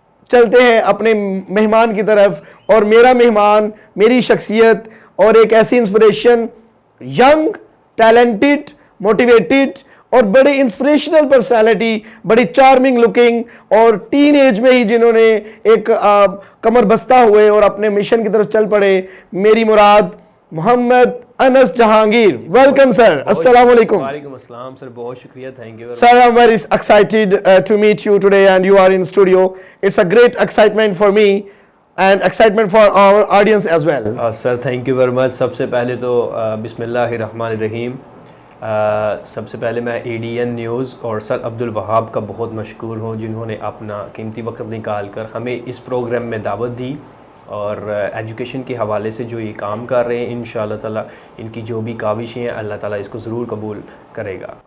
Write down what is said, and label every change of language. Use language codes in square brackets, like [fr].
[ur] چلتے ہیں اپنے مہمان کی طرف، اور میرا مہمان، میری شخصیت اور ایک ایسی انسپریشن، ینگ، ٹیلنٹڈ، موٹیویٹڈ اور بڑی انسپریشنل پرسنالٹی، بڑی چارمنگ لکنگ، اور ٹین ایج میں ہی جنہوں نے ایک کمر بستہ ہوئے اور اپنے مشن کی طرف چل پڑے، میری مراد محمد انس جہانگیر۔ ویلکم سر، السلام علیکم۔ وعلیکم السلام سر، بہت شکریہ، thank you. [en] Sir, I'm very excited to meet you today, and you are in studio. It's a great excitement for me and excitement for our audience as well. [ur] Sir [en] Thank you very much. [ur] سب سے پہلے تو بسم اللہ الرحمن الرحیم، سب سے پہلے میں ایڈین news اور سر عبدالوہاب کا بہت مشکور ہوں، جنہوں نے اپنا قیمتی وقت نکال کر ہمیں اس پروگرام میں دعوت دی، اور ایجوکیشن کے حوالے سے جو یہ کام کر رہے ہیں انشاءاللہ تعالیٰ ان کی جو بھی کاوشیں ہیں اللہ تعالیٰ اس کو ضرور قبول کرے گا۔